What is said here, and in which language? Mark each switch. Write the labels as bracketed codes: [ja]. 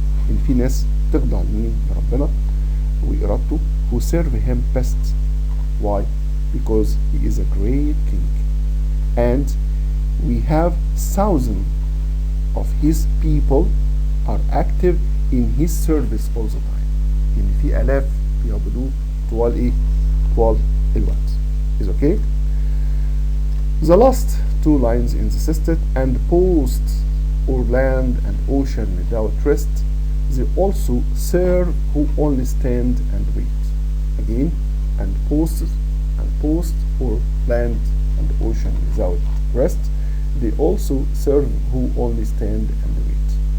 [ar] إن في ناس تخضع لمين؟ لربنا وإرادته. [en] who serve him best. Why? Because he is a great king. And we have thousands of his people are active in his service all the time. [ar] يعني في آلاف بيعبدوه طوال إيه؟ طوال الوقت. [en] Is okay? The last two lines in the system, and post or land and ocean without rest, they also serve who only stand and wait. Again, and post or land and ocean without rest, they also serve who only stand and wait.